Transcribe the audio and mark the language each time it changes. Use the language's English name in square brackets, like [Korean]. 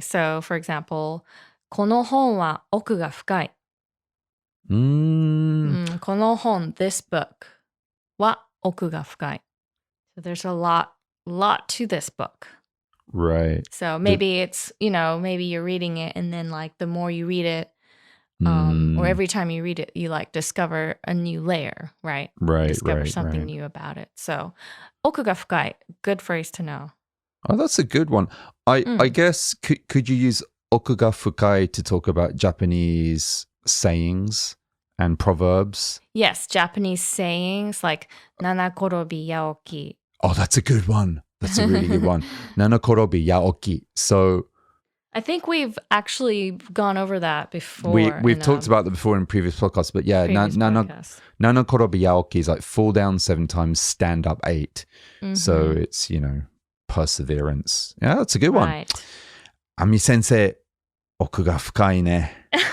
[English] So, for example, この本は奥が深い。 [Japanese] この本, this book, は奥が深い. [English] So there's a lot to this book. Right. So maybe it's, maybe you're reading it, and then like the more you read it, or every time you read it, you like discover a new layer, right? Discover something new about it. So, 奥が深い, good phrase to know. Oh, that's a good one. I guess, could you use 奥が深い to talk about Japanese sayings and proverbs? Yes, Japanese sayings like 七転び八起き. Oh, that's a good one. That's a really good one. 七転び八起き.So, I think we've actually gone over that before. We've talked about that before in previous podcasts, but yeah, 七転び八起き is like fall down 7 times, stand up 8. So it's, perseverance. Yeah, that's a good one. Right. [Japanese] Ami sensei, 奥が深いね.